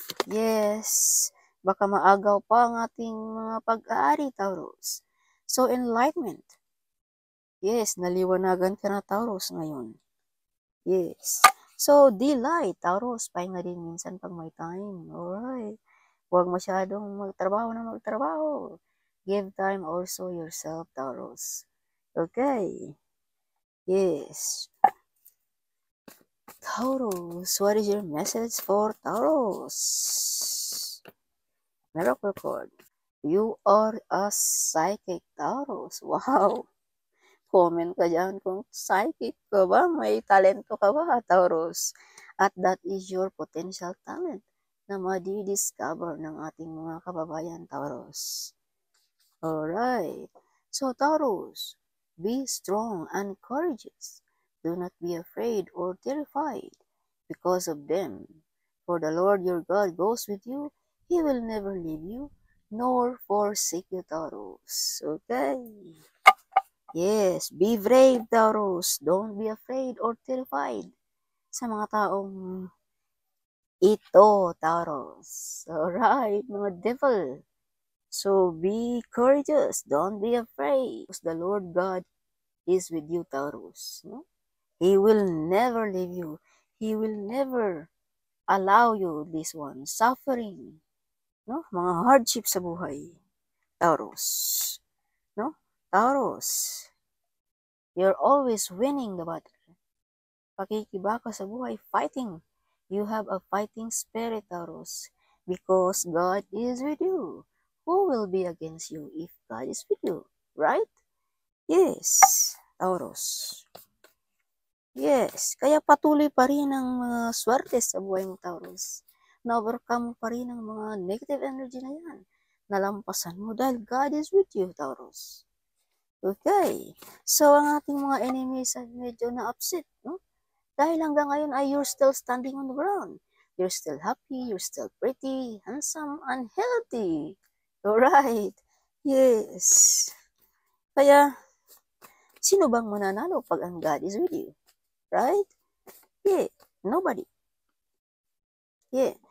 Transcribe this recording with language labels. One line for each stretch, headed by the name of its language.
Filipino: Yes, baka maagaw pa ang ating mga pag-aari, Taurus. So, enlightenment. Yes, naliwanagan ka na, Taurus, ngayon. Yes. So, delight, Taurus. Pahinga din minsan pag may time. Alright. Huwag masyadong magtrabaho.
English: Give time also yourself, Taurus. Okay. Yes. Taurus, what is your message for Taurus? Miracle card. You are a psychic, Taurus.
Filipino: Wow. Comment ka dyan kung psychic ka ba, may talento ka ba, Taurus. At
English: that is your potential talent
Filipino: na madi-discover ng ating mga kababayan, Taurus. Alright.
English: So, Taurus, be strong and courageous. Do not be afraid or terrified because of them. For the Lord your God goes with you. He will never leave you nor forsake you, Taurus. Okay. Yes, be brave, Taurus. Don't be afraid or terrified
Filipino: sa mga taong ito,
English: Taurus. Alright, mga devil. So, be courageous. Don't be afraid. The Lord God is with you, Taurus. No? He will never leave you. He will never allow you this one. Suffering. No? Mga hardship sa buhay. Taurus. No? Taurus. You're always winning the battle.
Filipino: Pakikibaka sa buhay,
English: fighting. You have a fighting spirit, Taurus, because God is with you. Who will be against you if God is with you? Right? Yes, Taurus.
Filipino: Yes, kaya patuloy pa rin ang mga swerte sa buhay mo, Taurus. Na-overcome pa rin ang mga negative energy na yan. Nalampasan mo dahil
English: God is with you, Taurus. Okay.
Filipino: So, ang ating mga enemies ay medyo na-upset, no? Dahil hanggang ngayon ay
English: you're still standing on the ground. You're still happy, you're still pretty, handsome, and healthy. Alright. Yes.
Filipino: Kaya, sino bang mananalo pag ang
English: God is with you? Right? Yeah. Nobody. Yeah.